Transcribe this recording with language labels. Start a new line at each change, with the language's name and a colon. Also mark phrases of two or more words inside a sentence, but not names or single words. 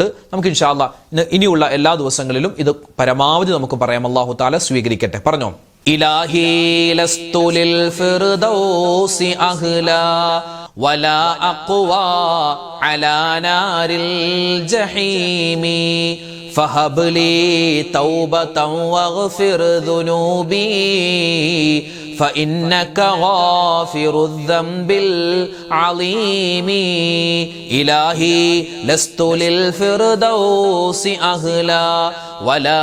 Malayalam: നമുക്ക്
Arabic: إن شاء الله
Malayalam: ഇനിയുള്ള എല്ലാ ദിവസങ്ങളിലും ഇത് പരമാവധി നമുക്ക് പറയാം.
Arabic: الله تعالى
Malayalam: സ്വീകരിക്കട്ടെ. പറഞ്ഞോ.
Arabic: إلهي لست للفردوس أهلا ولا أقوى على نار الجحيم فهب لي توبة واغفر ذنوبي فإنك غافر الذنب العظيم إلهي لست للفردوس أهلا ولا